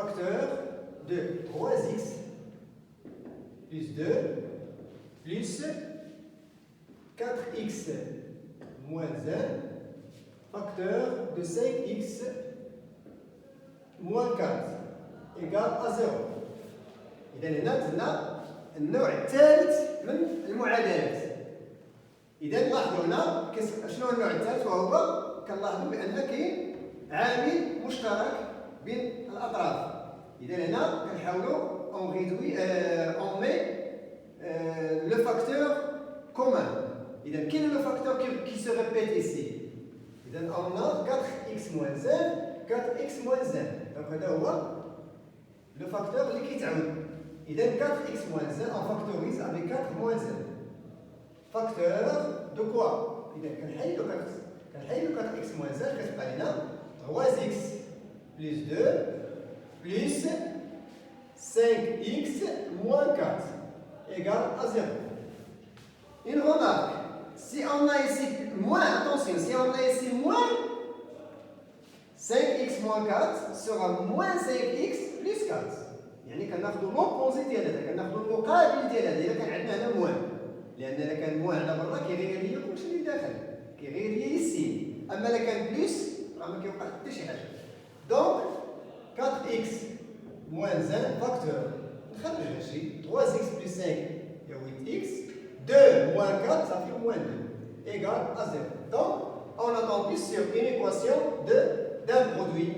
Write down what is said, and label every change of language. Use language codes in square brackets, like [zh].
[fr] Facteur de 3x plus 2 plus 4x moins 1 facteur de 5x moins 4 égale à 0. [ar] إذا هنا درنا النوع الثالث من المعادلات. إذا لاحظوا هنا شنو النوع الثالث وهو كنلاحظوا بأن كاين عامل مشترك بين الأطراف. إذا هنا كنحاولوا [fr] on réduit on met le facteur commun. إذا quel est le facteur qui se répète ici? إذا on a 4x moins 1 4x moins 1. [ar] donc هذا هو le facteur اللي كيتعاود. [fr] إذا 4x moins 1 on factorise avec 4 moins 1. facteur de quoi? [ar] إذا كنحيدو 4x moins 1 كتبقى لنا 3x plus 2 plus 5x moins 4 [fr] égale à 0. Une remarque, si on a ici moins, attention, si on a ici moins, 5x moins 4 sera moins 5x plus 4. [ar] يعني كناخذوا l'opposé ديال هذا، كناخذوا المقابل ديال هذا. إذا كان عندنا هنا موان، لأن إذا كان موان على برا كيغير ليا كلشي اللي داخل، كيغير ليا يسي. أما إذا كان بلس راه ما كيوقع حتى شي حاجة. [fr] دونك 4x moins 1 facteur [ar] نخرج هادشي [fr] 3x plus 5 هي 8x 2 moins 4 ça fait moins 2 égale à 0. Donc on a tombé sur une équation d'un produit.